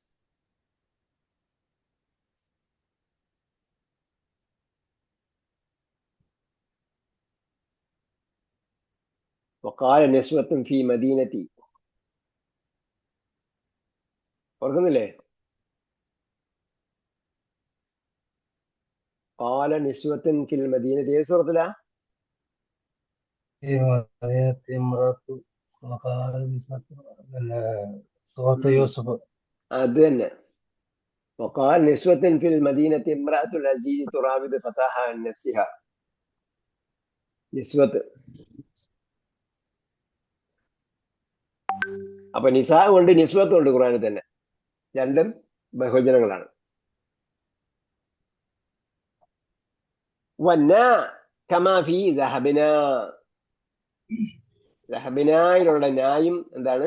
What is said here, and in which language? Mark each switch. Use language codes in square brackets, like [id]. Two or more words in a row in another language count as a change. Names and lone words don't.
[ar] وقال نسوة في مدينة, ഓർക്കുന്നില്ലേ? قال نسوة في المدينة, [ml] ഏത് സൂറത്തിലാ? [ar] في مدينة امرأة وقال نسوة سورة يوسف. [ml] അത് തന്നെ. [ar] وقال نسوة في المدينة امرأة العزيز تراود فتاها عن نفسها. [ml] നിസ്വത്ത്. അപ്പൊ നിസാ കൊണ്ട് നിസ്വത്ത് കൊണ്ട് ഖുർആനിൽ തന്നെ, രണ്ടും ബഹുവചനങ്ങളാണ്. വന്ന [ar] كما في ذهبنا, [ml] ദഹബിനായിലുള്ള ന്യായും എന്താണ്?